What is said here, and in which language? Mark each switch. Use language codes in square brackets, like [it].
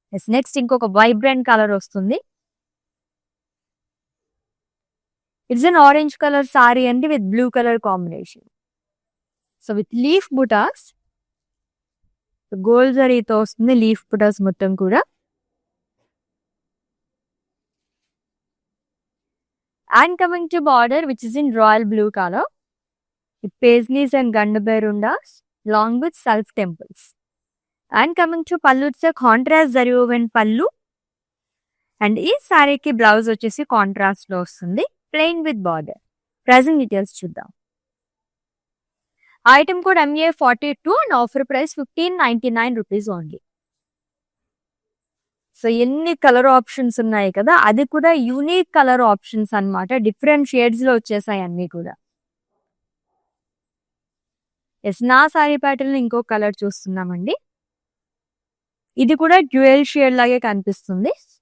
[te] Yes, next ఇంకొక vibrant colour వస్తుంది. [en] It's an orange colour sorry అండి with blue colour combination. [te] So with leaf buttas, gold జరీతో వస్తుంది leaf బుటాస్ మొత్తం కూడా. [en] And coming to border, which is in royal blue color with paisleys and gandaberundas along with self temples. And coming to pallu, it's a contrast zari woven pallu. And [te] ee saree ki blouse vachesi contrast lo vastundi, [en] plain with border. Pricing details chuddam. Item code MA42 and offer price 1599 rupees only. [te] So ఎన్ని colour options ఉన్నాయి కదా, అది కూడా unique colour options అన్నమాట. Different shades లో వచ్చేసాయి అన్ని కూడా. ఎస్, నా సారీ ప్యాటర్న్ ఇంకో కలర్ చూస్తున్నామండి. ఇది కూడా డ్యూయల్ షేడ్ లాగే కనిపిస్తుంది.